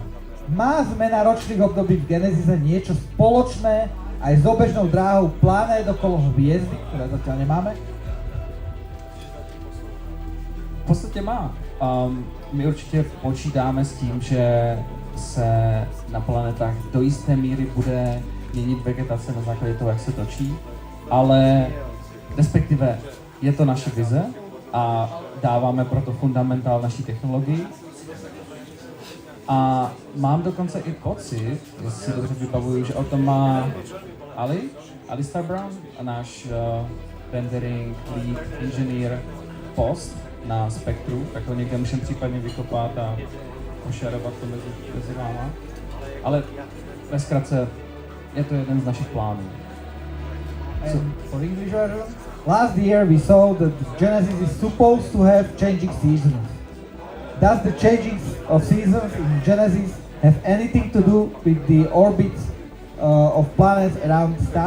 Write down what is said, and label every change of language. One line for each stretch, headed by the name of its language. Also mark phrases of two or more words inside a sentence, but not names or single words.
Slovak: Má zmena ročných období v Genesise niečo spoločné aj s obežnou dráhou planét okolo hviezdy, ktoré zatiaľ nemáme?
Czech: V podstatě má. My určitě počítáme s tím, že se na planetách do jisté míry bude měnit vegetace na základě toho, jak se točí, ale respektive je to naše vize a dáváme proto fundamentál naší technologii. A mám dokonce i pocit, jestli si dobře vybavuju, že o tom má Alistair Brown, náš
English: rendering lead engineer
Czech: post na Spektru, tak ho někde můžeme případně vykopat a pošerovat to mezi váma. Ale ve zkratce je to jeden z našich plánů.
English: And for English version, last year we saw that Genesis is supposed to have changing seasons. Does the changing of seasons in Genesis have anything to do with the orbits of planets around the star?